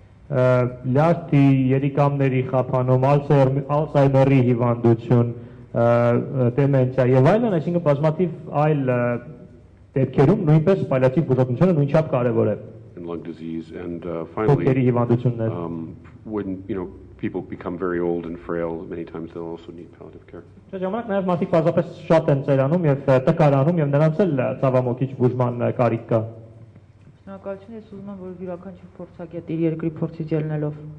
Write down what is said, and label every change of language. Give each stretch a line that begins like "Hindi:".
Armenian: Լյարդի, երիկամների խափանում, Alzheimer-ի հիվանդություն, դեմենցիա եւ այլն, այսինքն բազմաթիվ այլ դեպքերում նույնպես պալիատիվ բուժօգնությունը նույնչափ կարեւոր է։
English: And lung disease and finally when people become very old and frail, many times they'll also need palliative care.
Armenian: Ժամանակ նաև մարդիկ բազմապես շատ են ծերանում եւ տկարանում եւ նրանց էլ ցավամոքիչ բուժման կարիք կա։ Շնորհակալություն, ես ուզում եմ, որ յուրաքանչյուր փորձագետ իր երկրի փորձից ելնելով